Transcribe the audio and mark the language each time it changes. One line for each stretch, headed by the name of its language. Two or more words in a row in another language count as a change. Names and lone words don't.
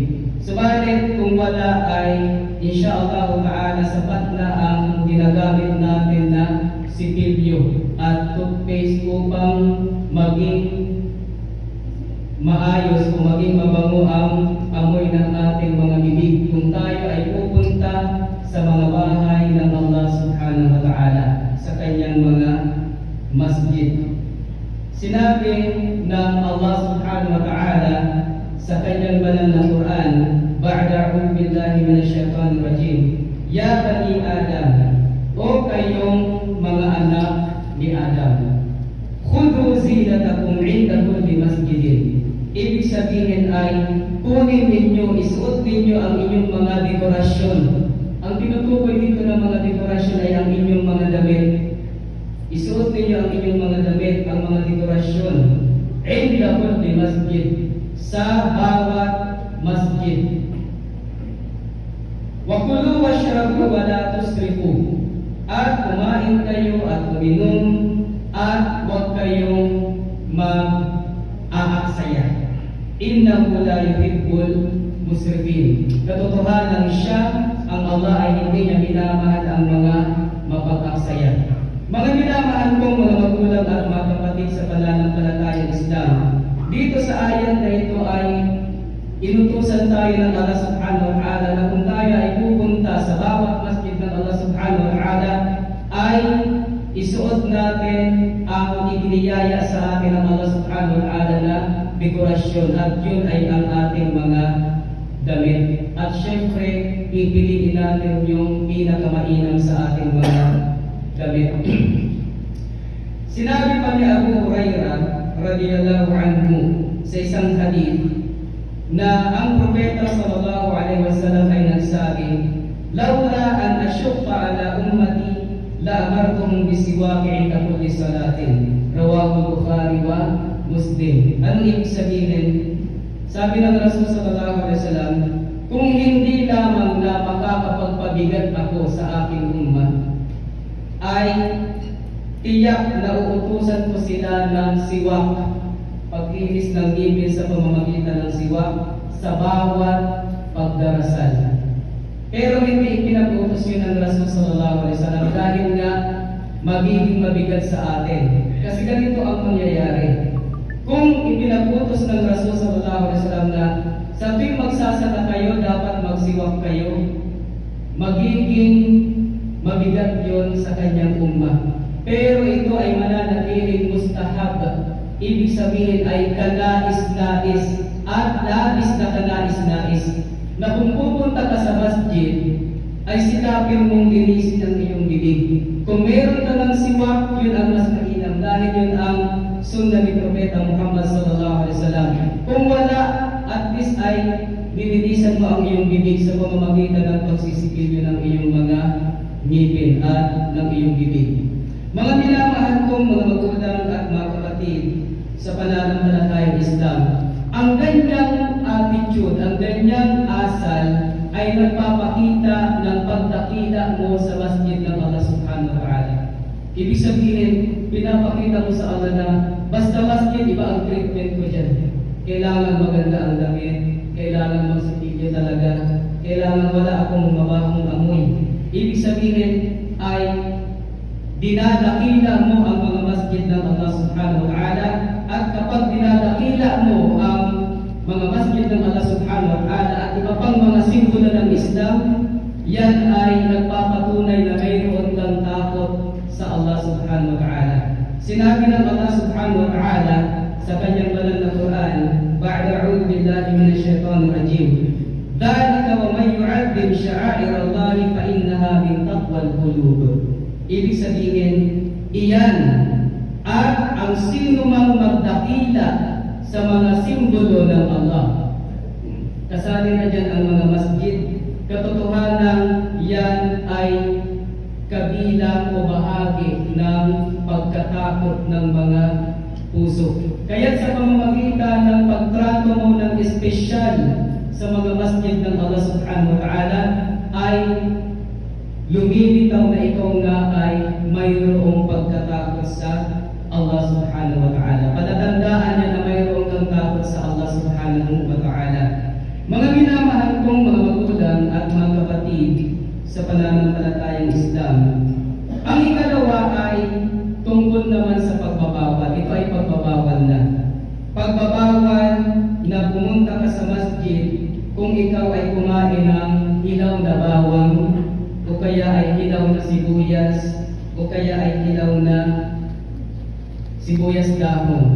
Filipino: Subalit kung wala ay
Arabic: إن شاء الله تعالى
Filipino: sapat na ang ginagamit natin na sipilyo at toothpaste upang maging maayos o maging mabango ang amoy ng ating mga bibig kung tayo ay pupunta sa mga bahay ng Allah
Arabic: سبحانه وتعالى,
Filipino: sa kanyang mga masjid. Sinabi ng Allah
Arabic: سبحانه وتعالى
Filipino: sa kanyang banal na Quran,
Arabic: بعد أعوذ بالله من الشيطان الرجيم, يا بني آدم,
Filipino: o kayong mga anak ni Adam,
Arabic: خذوا زينتكم عند كل مسجد.
Filipino: Ibig sabihin ay kunin ninyo, isuot ninyo ang inyong mga dekorasyon. Ang tinutukoy dito ng mga dekorasyon ay ang inyong mga damit. Isuot ninyo ang inyong mga damit, ang mga dekorasyon,
Arabic: عند كل مسجد,
Filipino: sa bawat masjid.
Arabic: وكلوا واشربوا ولا تسرفوا.
Filipino: At kumain kayo at uminom at huwag kayong mag-aaksaya.
Arabic: إنه لا يحب المسرفين.
Filipino: Katotohanan siya, ang Allah ay hindi niya minamahal ang mga mapag-aksaya. Mga minamahal kong mga magulang at mga kapatid sa pananampalatayang Islam, dito sa ayat na ito ay inutusan tayo ng Allah
Arabic: سبحانه وتعالى
Filipino: na kung tayo ay pupunta sa bawat masjid ng Allah
Arabic: سبحانه وتعالى
Filipino: ay isuot natin ang iginiyaya sa atin ng Allah
Arabic: سبحانه وتعالى
Filipino: na dekorasyon, at yun ay ang ating mga damit. At syempre, pipiliin natin yung pinakamainam sa ating mga damit. Sinabi pa ni Abu Hurairah
Arabic: رضي الله عنه
Filipino: sa isang hadith na ang propeta
Arabic: صلى الله عليه وسلم
Filipino: ay nagsabi,
Arabic: "لولا أن أشق على أمتي لأمرتهم بالسواك عند كل صلاة." رواه البخاري ومسلم.
Filipino: Anong ibig sabihin? Sabi ng Rasul
Arabic: صلى الله عليه وسلم,
Filipino: kung hindi lamang na makakapagpabigat ako sa aking ummah, ay tiyak na uutusan ko sila ng siwak, paglinis ng ngipin sa pamamagitan ng siwak sa bawat pagdarasal. Pero hindi ipinag-utos yun ng Rasul
Arabic: صلى الله عليه وسلم
Filipino: dahil nga magiging mabigat sa atin. Kasi ganito ang mangyayari. Kung ipinag-utos ng Rasul
Arabic: صلى الله عليه وسلم
Filipino: na sa tuwing magsasaka kayo, dapat magsiwak kayo, magiging mabigat yon sa kanyang ummah. Pero ito ay mananatiling mustahab. Ibig sabihin ay kanais-nais at labis na kanais-nais na kung pupunta ka sa masjid, ay sikapin mong linisin ang iyong bibig. Kung meron ka ng siwak, yun ang mas mainam dahil yun ang sunnah ni Propeta Muhammad
Arabic: صلى الله عليه وسلم.
Filipino: Kung wala,
English: at least
Filipino: ay nilinisan mo ang iyong bibig sa pamamagitan ng pagsisikilyo ng iyong mga ngipin at ng iyong bibig. Mga minamahal kong mga magulang at mga kapatid sa pananampalatayang Islam, ang ganyang attitude, ang ganyang asal ay nagpapakita ng pagdakila mo sa masjid ng Allah
Arabic: سبحانه وتعالى.
Filipino: Ibig sabihin, pinapakita mo sa Allah na basta masjid, iba ang treatment ko dyan. Kailangan maganda ang damit, kailangan magsipilyo talaga, kailangan wala akong mabahong amoy. Ibig sabihin ay dinadakila mo ang mga masjid ng Allah
Arabic: سبحانه وتعالى,
Filipino: at kapag dinadakila mo ang mga masjid ng Allah
Arabic: سبحانه وتعالى
Filipino: at iba pang mga simbolo ng Islam, yan ay nagpapatunay na mayroon kang takot sa Allah
Arabic: سبحانه وتعالى.
Filipino: Sinabi ng Allah
Arabic: سبحانه وتعالى
Filipino: sa kanyang banal na Quran,
Arabic: بعد أعوذ بالله من الشيطان الرجيم, "ذلك ومن يعظم شعائر الله فإنها من تقوى القلوب."
Filipino: Ibig sabihin, iyan at ang sino mang magdakila sa mga simbolo ng Allah. Kasali na dyan ang mga masjid. Katotohanan, yan ay kabilang o bahagi ng pagkatakot ng mga puso. Kaya sa pamamagitan ng pagtrato mo ng espesyal sa mga masjid ng Allah
Arabic: سبحانه وتعالى,
Filipino: ay lumilitaw na ikaw nga ay mayroong pagkatakot sa Allah
Arabic: سبحانه وتعالى.
Filipino: Palatandaan niya na mayroong kang takot sa Allah
Arabic: سبحانه وتعالى.
Filipino: Mga minamahal kong mga magulang at mga kapatid sa pananampalatayang Islam, ang ikalawa ay tungkol naman sa pagbabawal. Ito ay pagbabawal na. Pagbabawal na pumunta ka sa masjid kung ikaw ay kumain ng hilaw na bawang, o kaya ay hilaw na sibuyas, o kaya ay hilaw na sibuyas dahon.